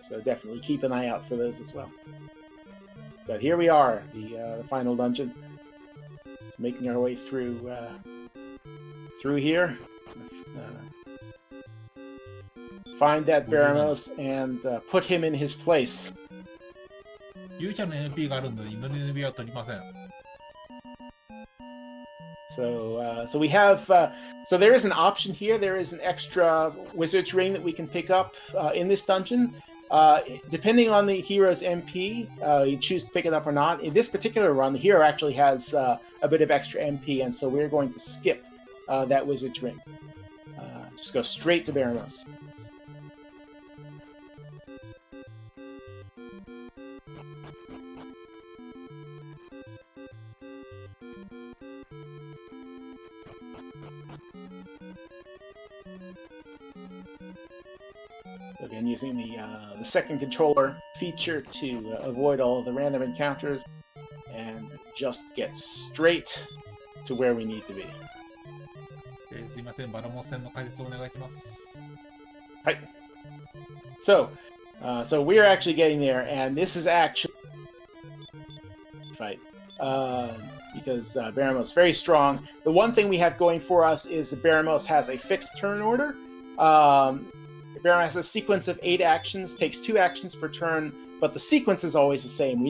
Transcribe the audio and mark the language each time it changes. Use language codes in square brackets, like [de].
[en] So definitely keep an eye out for those as well. But here we are, the final dungeon. Making our way through here. find that Baramos and put him in his place. [ja] 勇者の NP があるので犬の NP は取りません。 [en] So we have so there is an option here. There is an extra wizard's ring that we can pick up in this dungeon. Depending on the hero's MP, you choose to pick it up or not. In this particular run, the hero actually has a bit of extra MP, and so we're going to skip that wizard's ring. Just go straight to Baramos. Again, using the second controller feature to avoid all of the random encounters and just get straight to where we need to be. [ja] すいません、バラモス戦の解説をお願いします。 [en] Right. So we're actually getting there, and this is actually fight because Baramos is very strong. The one thing we have going for us is that Baramos has a fixed turn order. Baramos has a sequence of 8 actions, takes 2 actions per turn, but the sequence is always the same.